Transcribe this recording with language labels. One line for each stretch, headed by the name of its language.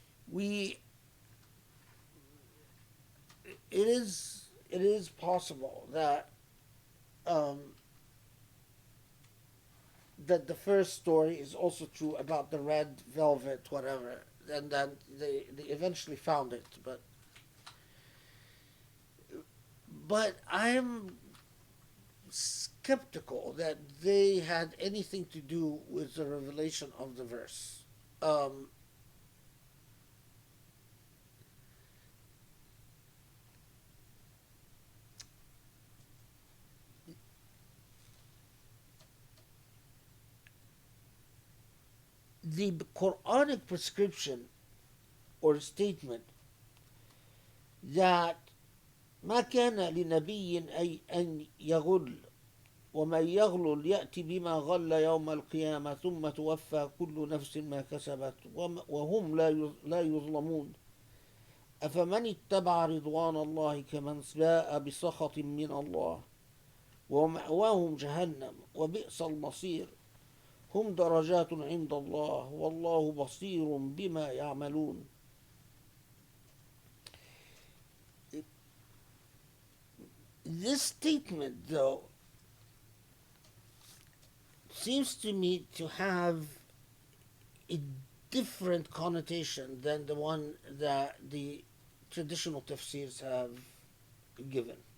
English: We it is possible um, that the first story is also true about the red velvet, whatever, and then they eventually found it. But I'm skeptical that they had anything to do with the revelation of the verse. Um, the Quranic prescription or statement that
Arabic: ما كان لنبي أن يغل ومن يغل يأتي بما غل يوم القيامة ثم توفى كل نفس ما كسبت وهم لا يظلمون أفمن اتبع رضوان الله كمن باء بسخط من الله ومأواهم جهنم وبئس المصير هم درجات عند الله والله بصير بما يعملون.
English: This statement, though, seems to me to have a different connotation than the one that the traditional tafsirs have given.